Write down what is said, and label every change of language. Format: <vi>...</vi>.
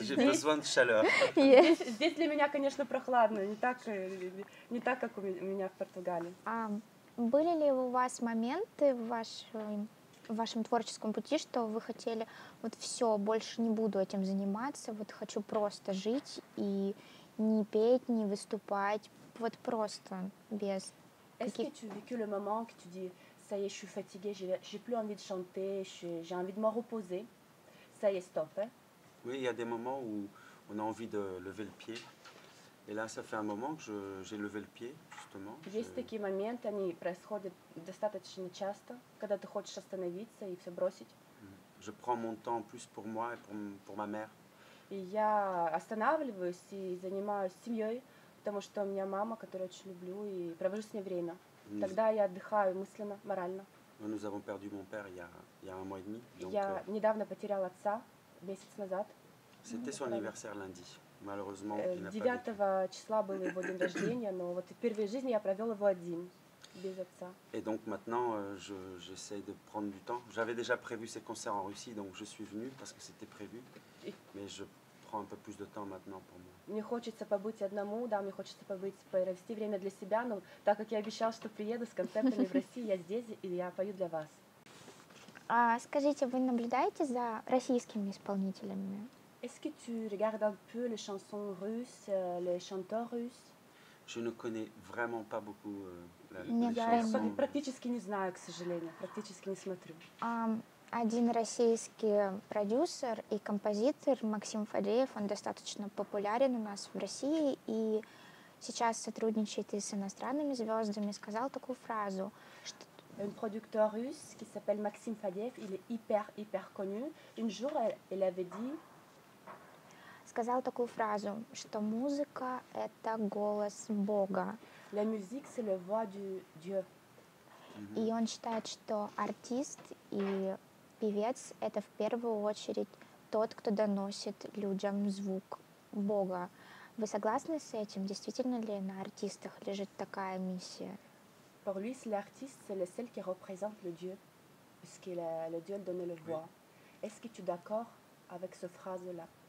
<fr>J'ai besoin de chaleur.</fr> <ru>Здесь для меня, конечно, прохладно, не так, как у меня в Португалии. Были ли у вас моменты в вашем творческом пути, что вы хотели, вот все, больше не буду этим заниматься, вот хочу просто жить и не петь, не выступать, вот просто без</ru> <fr>Est-ce que</fr> <ru>каких...</ru> <fr>tu as vécu le moment que tu dis, ça y est, je suis fatiguée, j'ai plus envie de chanter, j'ai envie de me reposer, ça y est, stop, hein? Oui, il y a des moments où on a envie de lever le pied. Et là, ça fait un moment que j'ai levé le pied, justement.</fr> <ru>Есть такие моменты, они происходят достаточно часто, когда ты хочешь остановиться и все бросить.</ru> <fr>Je prends mon temps plus pour moi et pour ma mère.</fr> <ru>И я останавливаюсь и занимаюсь семьей, потому что у меня мама, которую очень люблю, и провожу с ней время. Тогда я отдыхаю мысленно, морально.</ru> <fr>Nous avons perdu mon père il y a un mois et demi. Donc,</fr> <ru>Я недавно потеряла отца, месяц назад.</ru> <fr>C'était son anniversaire lundi. Malheureusement, il n'a pas</fr> <ru>9 числа был его день рождения, но вот впервые в жизни я провел его один, без отца.</ru> <fr>Et donc maintenant, j'essaie de prendre du temps. J'avais déjà prévu ces concerts en Russie, donc je suis venu parce que c'était prévu. Mais je prends un peu plus de temps maintenant pour moi.</fr> <ru>Мне хочется побыть одному, да, мне хочется провести время для себя, но так как я обещала, что приеду с концертами в России, я здесь и я пою для вас. Скажите, вы наблюдаете за российскими исполнителями?</ru> <fr>Est-ce que tu regardes un peu les chansons russes, les chanteurs russes? Je ne connais vraiment pas beaucoup</fr> <ru>Нет,</ru> <fr>les</fr> <ru>я</ru> <fr>chansons.</fr> <ru>Практически не знаю, к сожалению, практически не смотрю. Один российский продюсер и композитор Максим Фадеев, он достаточно популярен у нас в России и сейчас сотрудничает и с иностранными звездами, сказал такую фразу, что</ru> <fr>Un producteur russe qui s'appelle Maxime Fadeev, il est hyper connu. Un jour, il avait dit,</fr> <ru>сказал такую фразу, что музыка — это голос Бога.</ru> <fr>la musique, c'est la voix du Dieu.</fr> <ru>И он считает, что артист и певец — это в первую очередь тот, кто доносит людям звук Бога. Вы согласны с этим? Действительно ли на артистах лежит такая миссия?</ru> <fr>Pour lui, l'artiste, c'est le seul qui représente le Dieu, puisque le Dieu donne la voix. Oui. Est-ce que tu es d'accord avec cette phrase-là?</fr>